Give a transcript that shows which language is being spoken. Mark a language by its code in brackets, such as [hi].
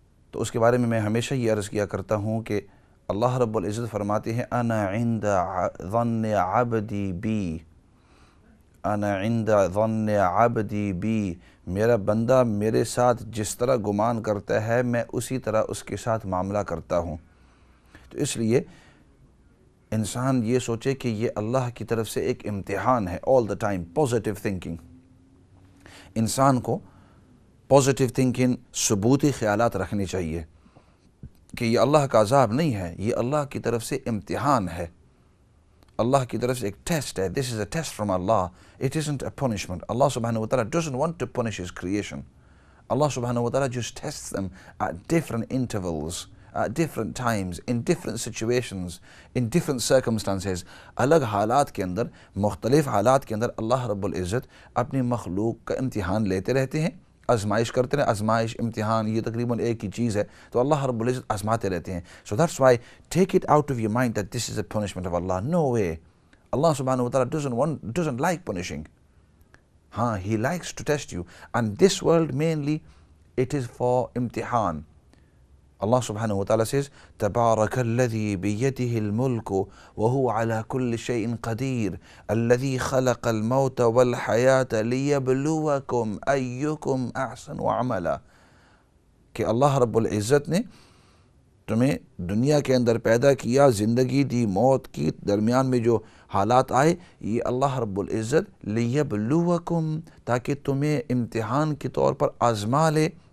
[ur] تو اس کے بارے میں ہمیشہ یہ عرض کیا کرتا ہوں کہ اللہ رب العزت فرماتے ہیں [ar] انا عند ظن عبدی بی، [ur] انا عند ظن عبدی بی، میرا بندہ میرے ساتھ جس طرح گمان کرتا ہے میں اسی طرح اس کے ساتھ معاملہ کرتا ہوں۔ تو اس لیے انسان یہ سوچے کہ یہ اللہ کی طرف سے ایک امتحان ہے۔ [en] all the time positive thinking، [ur] انسان کو پازیٹیو تھنکنگ، ثبوتی خیالات رکھنی چاہیے کہ یہ اللہ کا عذاب نہیں ہے، یہ اللہ کی طرف سے امتحان ہے، اللہ کی طرف سے ایک ٹیسٹ ہے۔ [en] This is a test from Allah. It isn't a punishment. Allah subhanahu wa ta'ala doesn't want to punish his creation. Allah subhanahu wa ta'ala just tests them at different intervals, at different times, in different situations, in different circumstances. [ur] الگ حالات کے اندر، مختلف حالات کے اندر اللہ رب العزت اپنی مخلوق کا امتحان لیتے رہتے ہیں، آزمائش کرتے ہیں۔ آزمائش، امتحان یہ تقریباً ایک ہی چیز ہے، تو اللہ رب العزت آزماتے رہتے ہیں۔ [en] So that's why take it out of your mind that this is a punishment of Allah. No way. Allah subhanahu wa ta'ala doesn't like punishing. He likes to test you. And this world mainly, it is for imtihan. [ur] Allah subhanahu wa ta'ala says, [ar] تَبَارَكَ الَّذِي بِيَدِهِ الْمُلْكُ وَهُوَ عَلَى كُلِّ شَيْءٍ قَدِيرٌ الَّذِي خَلَقَ الْمَوْتَ وَالْحَيَاةَ لِيَبْلُوَكُمْ أَيُّكُمْ أَحْسَنُ عَمَلًا، [ur] کہ اللہ رب العزت نے تمہیں دنیا کے اندر پیدا کیا، زندگی دی، موت کی، درمیان میں جو حالات آئے، یہ اللہ رب العزت لیبلوکم، تاکہ تمہیں امتحان کے طور پر آزما لے،